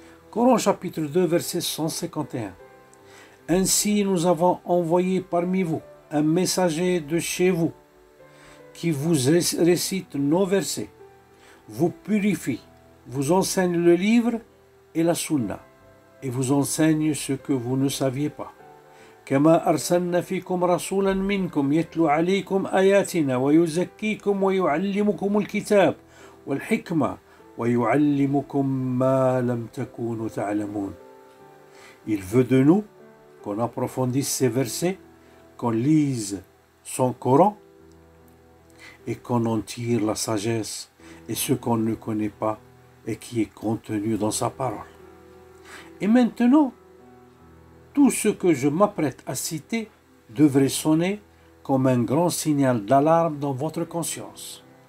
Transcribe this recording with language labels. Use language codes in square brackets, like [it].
[fr] Coran chapitre 2 verset 151. Ainsi nous avons envoyé parmi vous un messager de chez vous qui vous récite nos versets, vous purifie, vous enseigne le livre et la sunna, et vous enseigne ce que vous ne saviez pas. [ar] كما أرسلنا فيكم رسولا منكم يتلو عليكم آياتنا ويزكيكم ويعلمكم الكتاب والحكمة ويعلمكم ما لم تكونوا تعلمون. [fr] Il veut de nous qu'on approfondisse ces versets, qu'on lise son Coran et qu'on en tire la sagesse et ce qu'on ne connaît pas et qui est contenu dans sa parole. Et maintenant, tout ce que je m'apprête à citer devrait sonner comme un grand signal d'alarme dans votre conscience.